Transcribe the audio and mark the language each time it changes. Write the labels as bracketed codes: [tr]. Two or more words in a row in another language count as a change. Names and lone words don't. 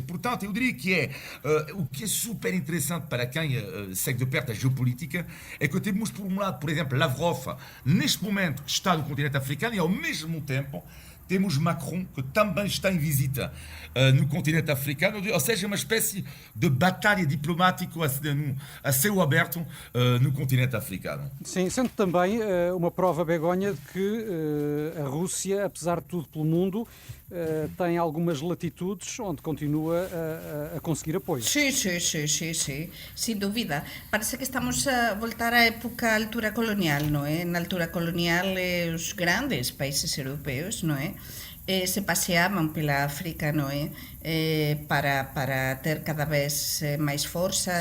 [pt] Portanto, eu diria que o que é super interessante para quem segue de perto a geopolítica é que temos, por um lado, por exemplo, Lavrov, neste momento está no continente africano e, ao mesmo tempo, temos Macron, que também está em visita no continente africano, ou seja, uma espécie de batalha diplomática a céu aberto no continente africano. Sim, sendo também uma prova, Begonha, de que a Rússia, apesar de tudo pelo mundo, tem algumas latitudes onde continua a conseguir apoio. [gl] Sí, sin dúbida. Parece que estamos a voltar á época altura colonial, non é? Na altura colonial os grandes países europeos, non é? Se paseaban pela África, non é? Para ter cada vez máis forzas,